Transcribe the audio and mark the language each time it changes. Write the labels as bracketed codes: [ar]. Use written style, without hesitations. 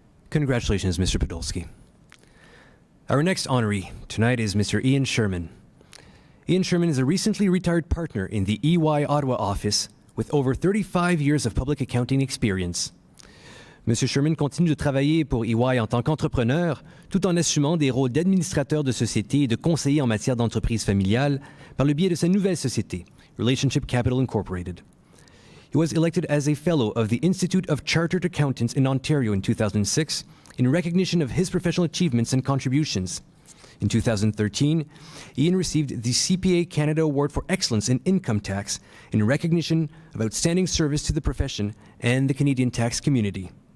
[en] Congratulations, Mr. Podolsky. Our next honoree tonight is Mr. Ian Sherman. Ian Sherman is a recently retired partner in the EY Ottawa office with over 35 years of public accounting experience. [fr] Monsieur Sherman continue de travailler pour EY en tant qu'entrepreneur, tout en assumant des rôles d'administrateur de société et de conseiller en matière d'entreprise familiale par le biais de sa nouvelle société, Relationship Capital Incorporated. [en] He was elected as a Fellow of the Institute of Chartered Accountants in Ontario in 2006 in recognition of his professional achievements and contributions. In 2013, Ian received the CPA Canada Award for Excellence in Income Tax in recognition of outstanding service to the profession and the Canadian tax community.